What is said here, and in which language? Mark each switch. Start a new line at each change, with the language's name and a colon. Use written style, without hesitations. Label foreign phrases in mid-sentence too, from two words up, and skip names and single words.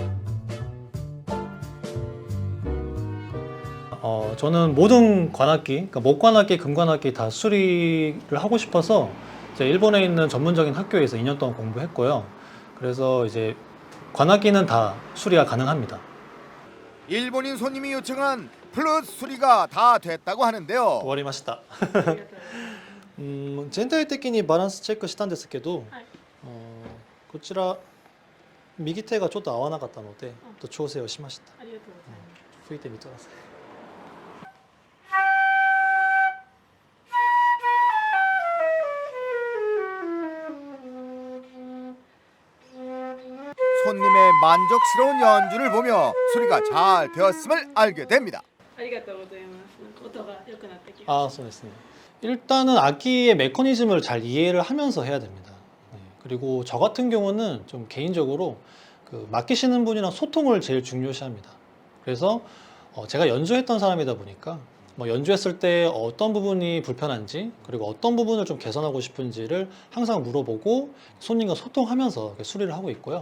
Korean: 저는 모든 관악기, 그러니까 목관악기, 금관악기 다 수리를 하고 싶어서 이제 일본에 있는 전문적인 학교에서 2년 동안 공부했고요. 그래서 이제 관악기는 다 수리가 가능합니다. 일본인 손님이 요청한 플룻 수리가 다 됐다고 하는데요.
Japanese: 終わりました。全体的にバランスチェックしたんですけど、こちら右手がちょっと合わなかったので、調整をしました。ありがとうございます。吹いてみてください。
Korean: 손님의 만족스러운 연주를 보며 수리가 잘 되었음을 알게 됩니다.
Japanese: ありがとうございます。なんか音が良くなってきました。 아, そうですね.
Korean: 일단은 악기의 메커니즘을 잘 이해를 하면서 해야 됩니다. 네. 그리고 저 같은 경우는 좀 개인적으로 그 맡기시는 분이랑 소통을 제일 중요시합니다. 그래서 제가 연주했던 사람이다 보니까 뭐 연주했을 때 어떤 부분이 불편한지 그리고 어떤 부분을 좀 개선하고 싶은지를 항상 물어보고 손님과 소통하면서 이렇게 수리를 하고 있고요.